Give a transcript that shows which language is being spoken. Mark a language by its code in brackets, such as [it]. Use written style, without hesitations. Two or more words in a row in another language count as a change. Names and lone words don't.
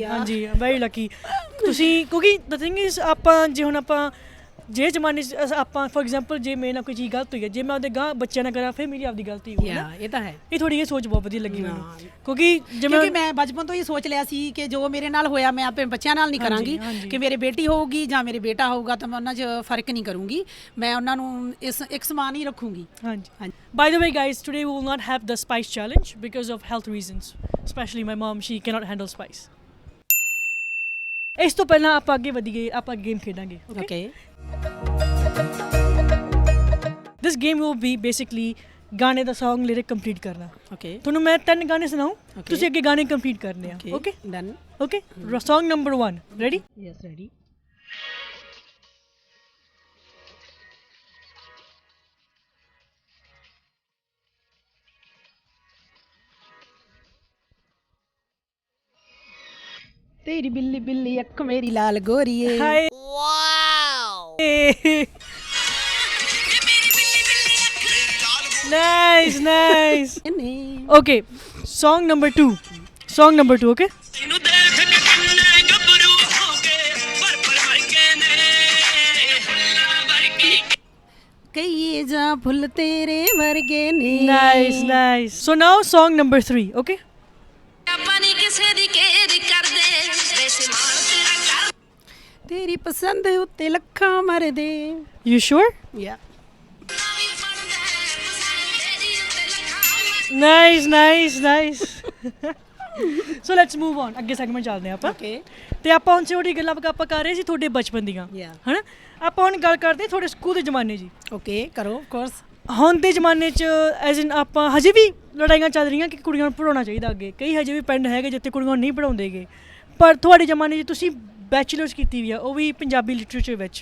[pa] ਹਾਂਜੀ [en] very lucky [pa] ਤੁਸੀਂ, ਕਿਉਂਕਿ [en] the thing is [pa] ਆਪਾਂ ਜੇ ਹੁਣ ਆਪਾਂ ਜੇ ਜ਼ਮਾਨੇ 'ਚ ਆਪਾਂ [en] for example [pa] ਜੇ ਮੇਰੇ ਨਾਲ ਕੋਈ ਚੀਜ਼ ਗਲਤ ਹੋਈ ਹੈ, ਜੇ ਮੈਂ ਉਹਦੇ ਗਾਂ ਬੱਚਿਆਂ ਨਾਲ ਕਰਾਂ ਫਿਰ ਮੇਰੀ ਆਪਦੀ ਗਲਤੀ ਹੋਈ ਹੈ। ਇਹ ਤਾਂ ਹੈ। ਇਹ ਥੋੜੀ ਇਹ ਸੋਚ ਬਹੁਤ ਵਧੀਆ ਲੱਗੀ ਮੈਨੂੰ, ਕਿਉਂਕਿ ਮੈਂ ਬਚਪਨ ਤੋਂ ਹੀ ਸੋਚ ਲਿਆ ਸੀ ਕਿ ਜੋ ਮੇਰੇ ਨਾਲ ਹੋਇਆ ਮੈਂ ਆਪਣੇ ਬੱਚਿਆਂ ਨਾਲ ਨਹੀਂ ਕਰਾਂਗੀ। ਕਿ ਮੇਰੇ ਬੇਟੀ ਹੋਊਗੀ ਜਾਂ ਮੇਰੇ ਬੇਟਾ ਹੋਊਗਾ ਤਾਂ ਮੈਂ ਉਹਨਾਂ 'ਚ ਫਰਕ ਨਹੀਂ ਕਰੂੰਗੀ, ਮੈਂ ਉਹਨਾਂ ਨੂੰ ਇੱਕ ਸਮਾਨ ਹੀ ਰੱਖੂੰਗੀ। ਹਾਂਜੀ। [en] By the way guys, today we will not have the spice challenge because of health reasons, especially my mom, she cannot handle spice. [pa] ਇਸ ਤੋਂ ਪਹਿਲਾਂ ਆਪਾਂ ਅੱਗੇ ਵਧੀਏ, ਆਪਾਂ ਗੇਮ ਖੇਡਾਂਗੇ। ਓਕੇ। [en] This game will be basically [pa] ਗਾਣੇ ਦਾ [en] Song lyric complete ਕਰਨਾ। ਓਕੇ। [pa] ਤੁਹਾਨੂੰ ਮੈਂ 3 ਗਾਣੇ ਸੁਣਾਉਂ, ਤੁਸੀਂ ਅੱਗੇ ਗਾਣੇ ਕੰਪਲੀਟ ਕਰਨੇ ਆ। ਓਕੇ ਡਨ। [en] ਓਕੇ Song number 1 ready? Yes, ready. [pa] ਤੇਰੀ ਬਿੱਲੀ ਬਿੱਲੀ ਅੱਖ ਮੇਰੀ ਲਾਲ ਗੋਰੀਏ। [en] वाओ nice okay song number 2 okay [pa] ਕਈ ਜਾ ਫੁੱਲ ਤੇਰੇ ਵਰਗੇ ਨੇ। [en] nice so now song number 3 okay [pa] ਤੇਰੀ ਪਸੰਦ ਉੱਤੇ ਲੱਖਾਂ ਮਰ ਦੇ। [en] you sure? Yeah. nice so let's move on [pa] ਅੱਗੇ ਸੈਗਮੈਂਟ ਚੱਲਦੇ ਆਪਾਂ। [en] Okay. [pa] ਤੇ ਆਪਾਂ ਹੁਣ ਛੋਟੀ ਗੱਲਾਂ ਆਪਾਂ ਕਰ ਰਹੇ ਸੀ ਤੁਹਾਡੇ ਬਚਪਨ ਦੀਆਂ, ਹਨਾ। ਆਪਾਂ ਹੁਣ ਗੱਲ ਕਰਦੇ ਤੁਹਾਡੇ ਸਕੂਲ ਦੇ ਜ਼ਮਾਨੇ ਦੀ। ਓਕੇ ਕਰੋ [en] of course. [pa] ਹੁਣ ਦੇ ਜ਼ਮਾਨੇ 'ਚ [en] as in [pa] ਆਪਾਂ ਹਜੇ ਵੀ ਲੜਾਈਆਂ ਚੱਲ ਰਹੀਆਂ ਕਿ ਕੁੜੀਆਂ ਨੂੰ ਪੜ੍ਹਾਉਣਾ ਚਾਹੀਦਾ ਅੱਗੇ। ਕਈ ਹਜੇ ਵੀ ਪਿੰਡ ਹੈਗੇ ਜਿੱਥੇ ਕੁੜੀਆਂ ਨੂੰ ਨਹੀਂ ਪੜ੍ਹਾਉਂਦੇਗੇ, ਪਰ ਤੁਹਾਡੇ ਜ਼ਮਾਨੇ 'ਚ ਤੁਸੀਂ ਬੈਚਲਰਸ ਕੀਤੀ ਵੀ ਆ, ਉਹ ਵੀ [en] Punjabi literature [pa] ਵਿੱਚ।